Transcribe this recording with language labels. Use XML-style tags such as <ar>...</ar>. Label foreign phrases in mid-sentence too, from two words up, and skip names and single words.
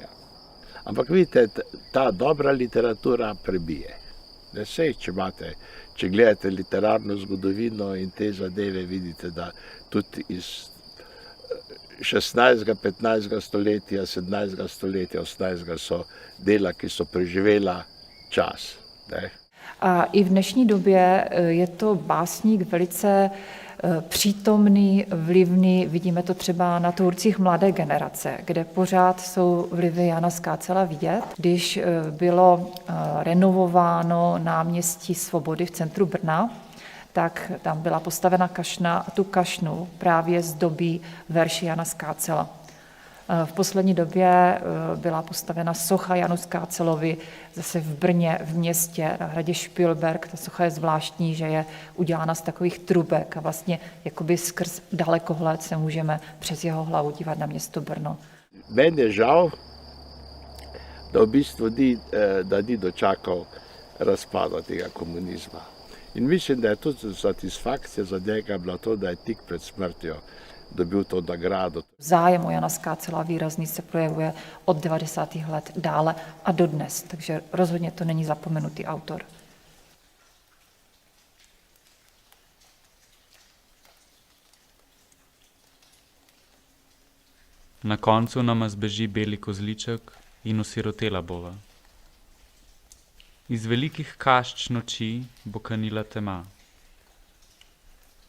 <sl>Ampak vidite, ta dobra literatura prebije. Sej, če gledate literarno zgodovino in te zadeve, vidite, da tudi iz 16., 15. stoletja, 17. stoletja, 18. so dela, ki so preživela čas.</sl> <cs>A i v dnešní době je to básník velice přítomný, vlivný. Vidíme to třeba na tvůrcích mladé generace, kde pořád jsou vlivy Jana Skácela vidět. Když bylo renovováno náměstí Svobody v centru Brna, tak tam byla postavena kašna a tu kašnu právě zdobí verši Jana Skácela. V poslední době byla postavena socha Janu Skácelovi zase v Brně, v městě, na hradě Špilberk. Ta socha je zvláštní, že je udělána z takových trubek a vlastně jakoby skrz dalekohled se můžeme přes jeho hlavu dívat na město Brno.</cs> <sl>Meni je žal, da v bistvu ni dočakal razpada tega komunizma. In mislim, da je tudi satisfakcija za njega bila to, da je tik pred smrtjo dobil to nagrado.</sl> <cs>Zájem o Jana Skácela výrazný se projevuje od 90. let dále a dodnes, takže rozhodně to není zapomenutý autor.</cs> <sl>Na koncu nama zbeži beli kozliček in osirotela bova. Iz velikih kašč noči bo kanila tema.</sl>